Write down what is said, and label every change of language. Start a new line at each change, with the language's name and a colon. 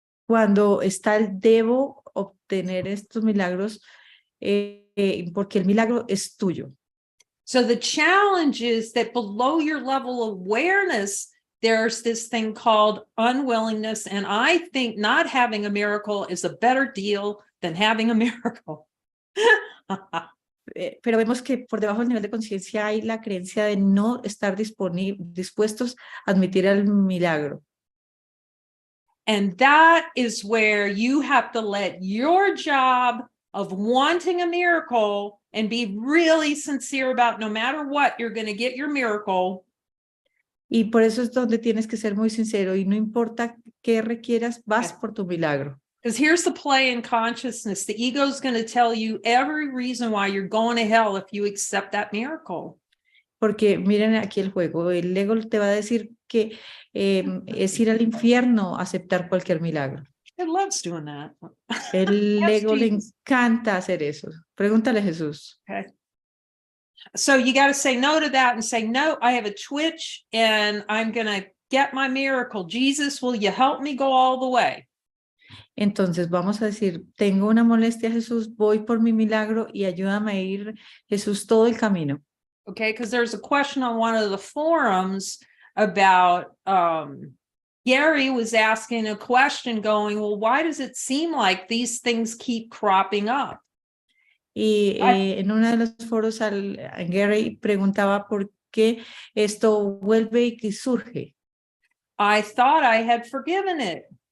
Spanish: Cuando está el debo obtener estos milagros, porque el milagro es tuyo.
English: So the challenge is that below your level of awareness, there's this thing called unwillingness. And I think not having a miracle is a better deal than having a miracle.
Spanish: Pero vemos que por debajo del nivel de conciencia hay la creencia de no estar dispuestos a admitir el milagro.
English: And that is where you have to let your job of wanting a miracle and be really sincere about no matter what, you're going to get your miracle.
Spanish: Y por eso es donde tienes que ser muy sincero y no importa qué requieras, vas por tu milagro.
English: Because here's the play in consciousness. The ego is going to tell you every reason why you're going to hell if you accept that miracle.
Spanish: Porque miren aquí el juego, el ego te va a decir que es ir al infierno aceptar cualquier milagro.
English: It loves doing that.
Spanish: El ego le encanta hacer eso. Pregúntale a Jesús.
English: Okay. So you got to say no to that and say, no, I have a twitch and I'm going to get my miracle. Jesus, will you help me go all the way?
Spanish: Entonces vamos a decir, tengo una molestia, Jesús, voy por mi milagro y ayúdame a ir, Jesús, todo el camino.
English: Okay, because there's a question on one of the forums about Gary was asking a question going, well, why does it seem like these things keep cropping up?
Spanish: Y en uno de los foros Gary preguntaba por qué esto vuelve y que surge.
English: I thought I had forgiven it.